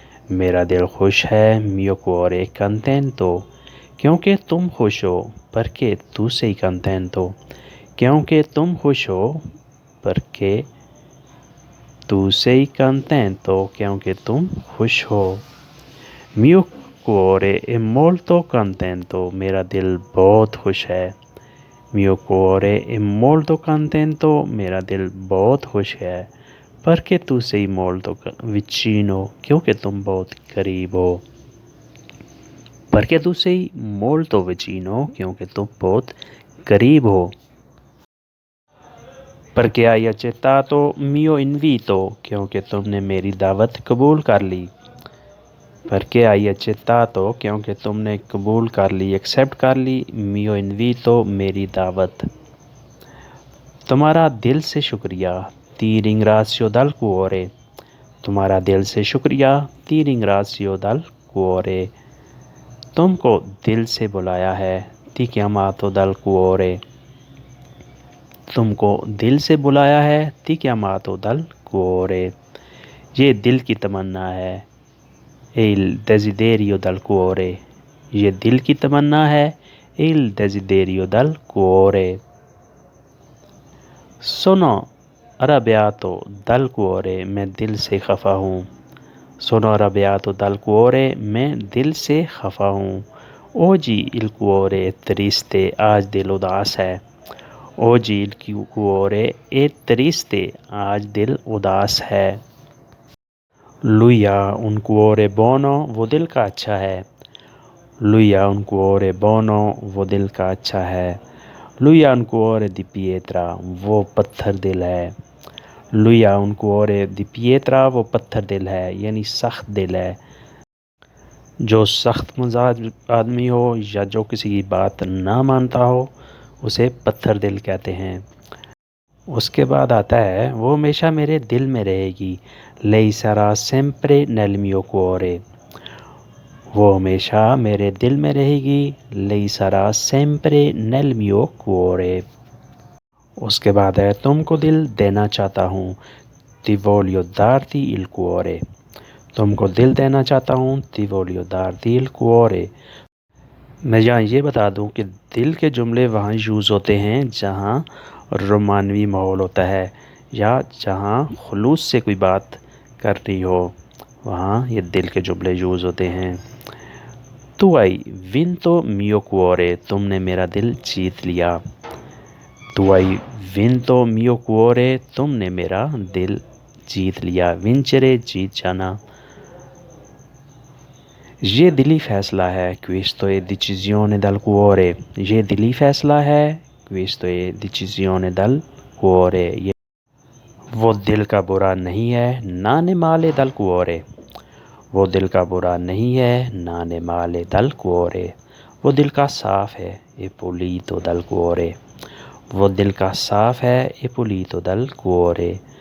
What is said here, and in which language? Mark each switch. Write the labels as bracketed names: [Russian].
[Hindi] मेरा दिल खुश है, [Italian] mio cuore è contento। [Hindi] क्योंकि तुम खुश हो, [Italian] perché tu sei contento। [Hindi] क्योंकि तुम खुश हो, [Italian] perché tu sei contento। [Hindi] क्योंकि तुम खुश हो। [Italian] mio cuore è molto contento। [Hindi] मेरा दिल बहुत खुश है। [Italian] mio cuore è molto contento। [Hindi] मेरा दिल बहुत खुश है। [Italian] perché tu sei molto vicino। [Hindi] क्योंकि तुम बहुत करीब हो। [Italian] perché tu sei molto vicino। [Hindi] क्योंकि तुम बहुत करीब हो। [Italian] perché hai accettato mio invito। [Hindi] क्योंकि तुमने मेरी दावत कबूल कर ली। [Italian] perché hai accettato। [Hindi] क्योंकि तुमने कबूल कर ली, एक्सेप्ट कर ली, [Italian] mio invito [Hindi] मेरी दावत। तुम्हारा दिल से शुक्रिया, [Italian] ti ringrazio dal cuore। [Hindi] तुम्हारा दिल से शुक्रिया, [Italian] ti ringrazio dal cuore। [Hindi] तुमको दिल से बुलाया है, [Italian] ti chiamato dal cuore। [Hindi] तुमको दिल से बुलाया है, [Italian] ti chiamato dal cuore। [Hindi] ये दिल की तमन्ना है, [Italian] il desiderio dal cuore। [Hindi] ये दिल की तमन्ना है, [Italian] il desiderio dal cuore। सुनो arrabbiato dal cuore। [Hindi] मैं दिल से खफा हूँ। [Italian] Sono arrabbiato dal cuore। [Hindi] मैं दिल से खफा हूँ। [Italian] Oggi il cuore è triste। [Hindi] आज दिल उदास है। [Italian] Oggi il cuore è triste। [Hindi] आज दिल उदास है। [Italian] Lui ha un cuore buono। [Hindi] वो दिल का अच्छा है। [Italian] Lui ha un cuore buono। [Hindi] वो दिल का अच्छा है। [Italian] Lui ha un cuore di pietra। [Hindi] वो पत्थर दिल है। [Italian] Lui ha un cuore di pietra। [Hindi] वो पत्थर दिल है, यानी सख्त दिल है। जो सख्त मिजाज आदमी हो या जो किसी की बात ना मानता हो उसे पत्थर दिल कहते हैं। उसके बाद आता है, वो हमेशा मेरे दिल में रहेगी। [Italian] Lei sarà sempre nel mio cuore। [Hindi] वो हमेशा मेरे दिल में रहेगी। [Italian] Lei sarà sempre nel mio cuore। [Hindi] उसके बाद है, तुमको दिल देना चाहता हूँ। [Italian] Ti voglio darti il cuore। [Hindi] तुमको दिल देना चाहता हूँ। [Italian] Ti voglio darti il cuore। [Hindi] मैं यहाँ ये बता दूँ कि दिल के जुमले वहाँ यूज़ होते हैं जहाँ रोमानवी माहौल होता है या जहाँ खुलूस से कोई बात कर रही हो, वहाँ ये दिल के जुमले यूज़ होते हैं। [Italian] Tu hai vinto mio cuore। [Hindi] तुमने मेरा दिल जीत लिया। [Italian] Tu hai vinto mio cuore। [Hindi] तुमने मेरा दिल जीत लिया। Vincere जीत जाना। ये दिली फ़ैसला है, [Italian] questo è decisione dal cuore। [Hindi] ये दिली फ़ैसला है, [Italian] questo è decisione dal cuore। [Hindi] ये वो दिल का बुरा नहीं है, [Italian] non è male dal cuore। [Hindi] वो दिल का बुरा नहीं है, [Italian] non è male dal cuore। [Hindi] वो दिल का साफ़ है, [Italian] è pulito dal cuore। [Hindi] वो दिल का साफ़ है, è pulito dal cuore।